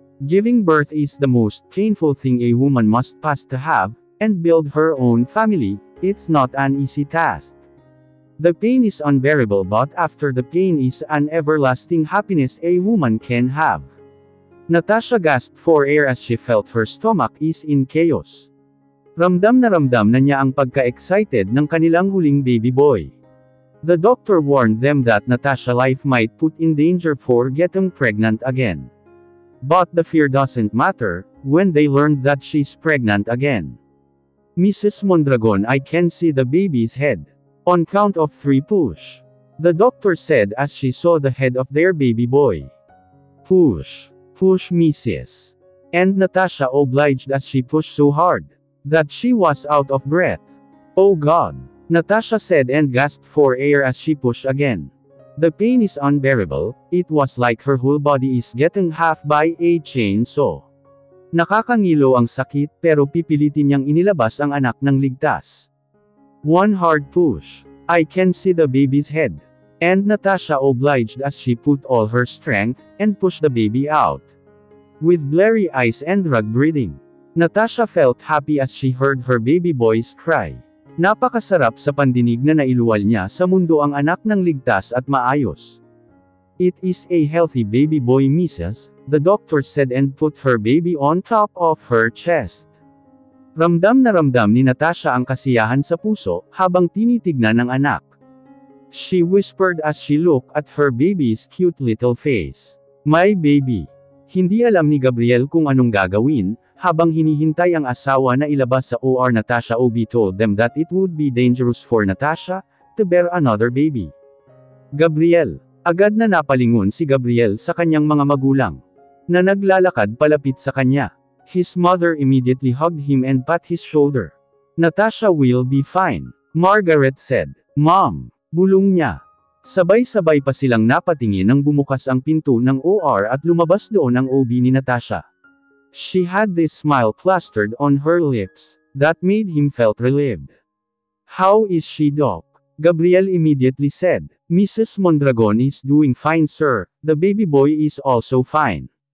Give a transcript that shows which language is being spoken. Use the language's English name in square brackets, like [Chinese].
[English] Giving birth is the most painful thing a woman must pass to have, and build her own family, it's not an easy task. The pain is unbearable, but after the pain is an everlasting happiness a woman can have. Natasha gasped for air as she felt her stomach is in chaos. [Filipino] Ramdam na niya ang pagka-excited ng kanilang huling baby boy. [English] The doctor warned them that Natasha's life might put in danger for getting pregnant again. But the fear doesn't matter, when they learned that she's pregnant again. Mrs. Mondragon, I can see the baby's head. On count of 3 push. The doctor said as she saw the head of their baby boy. Push. Push Mrs. And Natasha obliged as she pushed so hard, that she was out of breath. Oh God! Natasha said and gasped for air as she pushed again. The pain is unbearable, it was like her whole body is getting half by a chainsaw. [Filipino] Nakakangilo ang sakit pero pipilitin niyang inilabas ang anak ng ligtas. [English] One hard push. I can see the baby's head. And Natasha obliged as she put all her strength, and pushed the baby out. With blurry eyes and drug breathing. Natasha felt happy as she heard her baby boy's cry. [Filipino] Napakasarap sa pandinig na nailuwal niya sa mundo ang anak ng ligtas at maayos. [English] It is a healthy baby boy Mrs., the doctor said and put her baby on top of her chest. [Filipino] Ramdam na ramdam ni Natasha ang kasiyahan sa puso, habang tinitignan ng anak. [English] She whispered as she looked at her baby's cute little face. My baby. [Filipino] Hindi alam ni Gabriel kung anong gagawin, habang hinihintay ang asawa na ilabas sa OR. [English] Natasha OB told them that it would be dangerous for Natasha to bear another baby. Gabriel. [Filipino] Agad na napalingon si Gabriel sa kanyang mga magulang, na naglalakad palapit sa kanya. [English] His mother immediately hugged him and pat his shoulder. Natasha will be fine, Margaret said. [Filipino] Mom, bulong niya. Sabay-sabay pa silang napatingin nang bumukas ang pinto ng OR at lumabas doon ang OB ni Natasha. [English] She had this smile plastered on her lips, that made him felt relieved. How is she, Doc? Gabriel immediately said. Mrs. Mondragon is doing fine, sir. The baby boy is also fine.